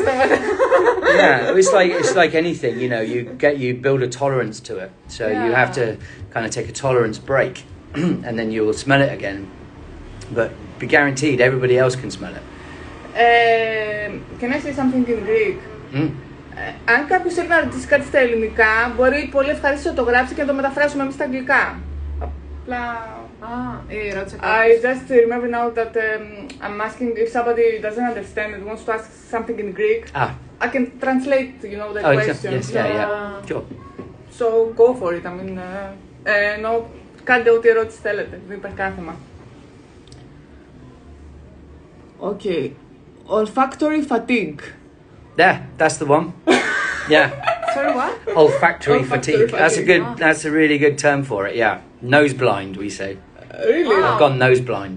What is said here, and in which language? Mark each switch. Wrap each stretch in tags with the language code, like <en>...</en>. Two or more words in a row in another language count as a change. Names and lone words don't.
<en>Yeah, it's like anything, you build a tolerance to it. So you have to kind of take a tolerance break, and then you will smell it again. But be guaranteed everybody else can smell it. Can I say something in Greek?</en> <el>Αν κάποιος θέλει να ρωτήσει κάτι στα ελληνικά, μπορεί πολύ ευχαριστώ να το γράψει και να το μεταφράσουμε εμείς στα αγγλικά. Απλά...</el> <en>I just remember now that I'm asking if somebody doesn't understand and wants to ask something in Greek. I can translate, you know, the question. Yes, yeah. Sure. So go for it. I mean, no,</en> <el>κάντε ό,τι ερώτηση θέλετε. Δεν υπάρχει κανένα θέμα.</el> <en>Okay. Olfactory fatigue. Yeah, that's the one. Yeah. Sorry, what? Olfactory fatigue. That's a really good term for it. Yeah. Nose blind, we say. Really? Wow. I've gone nose blind.</en>